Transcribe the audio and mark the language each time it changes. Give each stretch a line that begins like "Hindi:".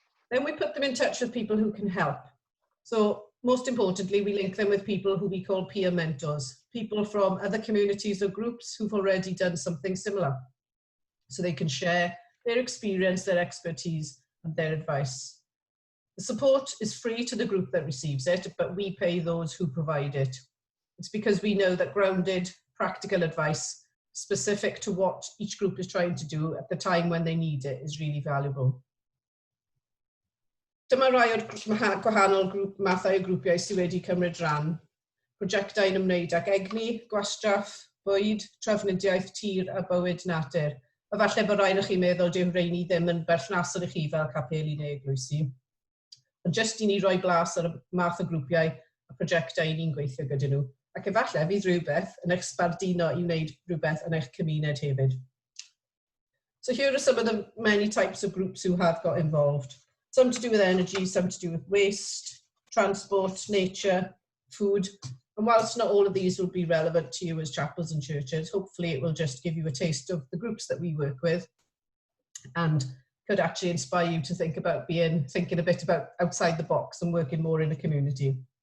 English: Then we put them in touch with people who can help. So most importantly, we link them with people who we call peer mentors, people from other communities or groups who've already done something similar, so they can share their experience, their expertise, and their advice. The support is free to the group that receives it, but we pay those who provide it. It's because we know that grounded, practical advice specific to what each group is trying to do at the time when they need it is really valuable.
Welsh: Dyma rai o'r gwahanol mathau o grwpiau sydd wedi cymryd rhan. Prosiectau'n ymwneud ag egni, gwastraff, bwyd, trafnidiaeth, tir a bywyd natur. A falle bod rai o'ch chi'n meddwl dyw rheini ddim yn berthnasol I chi fel capeli neu eglwysi. Ond jyst I ni roi blas ar y math o grwpiau a prosiectau ni'n gweithio gyda nhw. Ac efallai fydd rhywbeth yn eich sbarduno I wneud rhywbeth yn eich cymuned hefyd.
English: So here are some of the many types of groups who have got involved. Some to do with energy, some to do with waste, transport, nature, food. And whilst not all of these will be relevant to you as chapels and churches, hopefully it will just give you a taste of the groups that we work with and could actually inspire you to think about thinking a bit about outside the box and working more in a community.